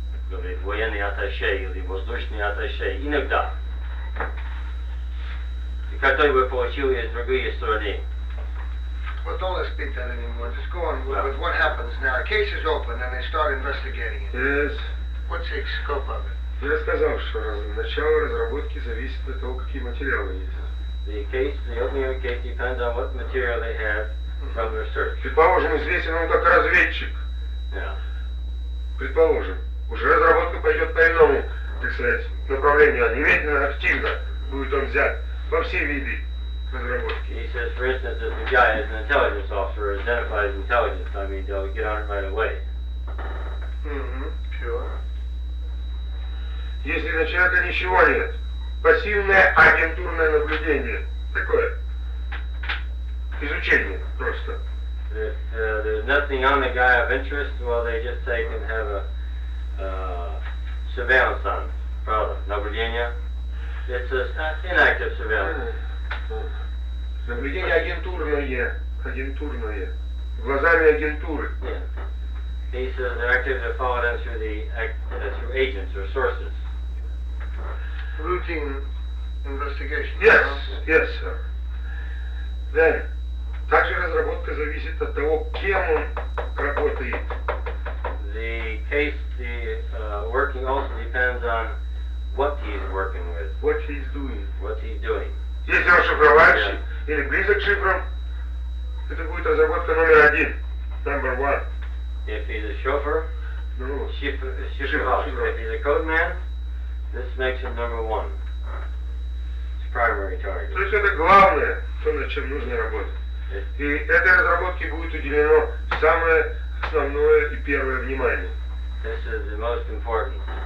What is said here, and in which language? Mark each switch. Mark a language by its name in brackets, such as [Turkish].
[Russian] Говорит, военный атташе или воздушный атташе, иногда. И который вы получили из другой стороны. [English] Well, don't let's beat that anymore. Just go on with what happens now. A case is open and they start investigating it. Yes. What's the scope of it? [Russian] Я сказал, что начало разработки зависит от того, какие материалы есть. [English] The case, the opening of the case depends on what material they have from the research. [Russian] Предположим, известен он как разведчик. Предположим. Уже разработка пойдет по иному, так сказать, направлению, а немедленно активно будет он взят во все виды разработки. [English] He says, for instance, if the guy is an intelligence officer or identified as intelligence, I mean, they'll get on it right away. Sure. [Russian] Если на человека ничего нет, пассивное агентурное наблюдение, такое, изучение просто. [English] If there's nothing on the guy of interest, well, they just take and have a... surveillance on, [Russian] правда, наблюдение. [English] It's an inactive surveillance. [Russian] Наблюдение агентурное. Агентурное. Глазами агентуры. [English] Yeah. These are the activities that follow them through the through agents or sources. Routine investigation. Yes, huh? Yes, sir. Then, [Russian] также разработка зависит от того, кем он работает. [English] The case, the working also depends on what he's working with. What he's doing. What he's doing. [Russian] Если он шифровальщик или близок к шифрам, это будет разработка номер один. [English] Number one. If he's a chauffeur, [Russian] Шифровальщик. [English] If he's a code man, this makes him number one. It's primary target. [Russian] То есть это главное, то, над чем нужно работать. И этой разработке будет уделено самое основное и первое внимание. [English] This is the most important.